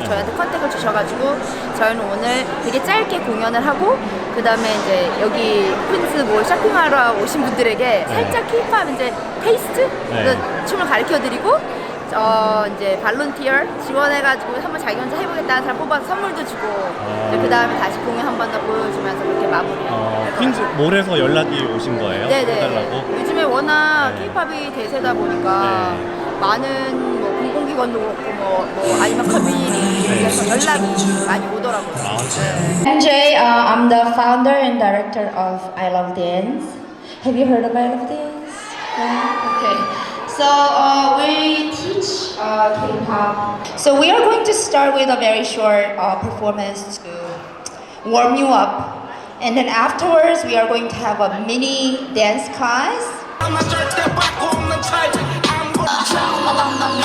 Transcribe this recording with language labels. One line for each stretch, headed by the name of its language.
Korean: 저희한테 컨택을 주셔가지고 저희는 오늘 되게 짧게 공연을 하고 그 다음에 이제 여기 퀸즈 몰 쇼핑하러 오신 분들에게 살짝 케이팝 이제 테이스트 춤을 가르쳐드리고 이제 발론티어 지원해가지고 한번 자기 혼자 해보겠다는 사람 뽑아서 선물도 주고 그 다음에 다시 공연 한 번 더 보여주면서 그렇게 마무리해요. 퀸즈 몰에서 연락이 오신 거예요? 네네. 해달라고? 요즘에 워낙 케이팝이 대세다 보니까 많은 뭐 공공기관도 그렇고 뭐 아니면 커뮤니티에서 연락이 많이 오더라고요.
English: MJ, I'm the founder and director of I Love Dance. Have you heard of I Love Dance? Yeah. Okay. So we teach K-pop. So we are going to start with a very short performance to warm you up, and then afterwards we are going to have a mini dance class.
Korean: 난 절대 바꾸 없는
English: type I'm